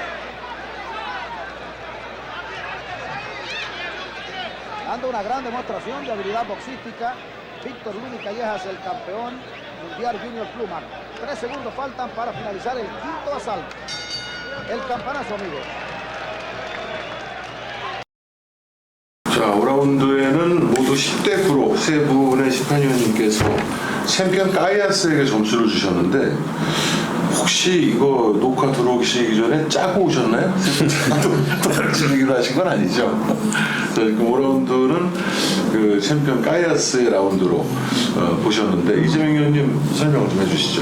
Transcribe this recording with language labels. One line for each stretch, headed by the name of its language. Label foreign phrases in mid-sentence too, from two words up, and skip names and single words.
Spanish: Dando una gran demostración de habilidad boxística, Víctor Luby Callejas, el campeón mundial Junior Pluma. 3 segundos faltan para finalizar el quinto asalto. El campanazo, amigos.
Korean: 자, 5라운드에는 모두 10대 9로 세 분의 심판위원님께서 챔피언 까이아스에게 점수를 주셨는데 혹시 이거 녹화 들어오시기 전에 짜고 오셨나요? 떨어지기로 하신 건 아니죠? 자, 그 5라운드는 그 챔피언 까이아스의 라운드로 보셨는데 이재명 위원님 설명을 좀 해주시죠.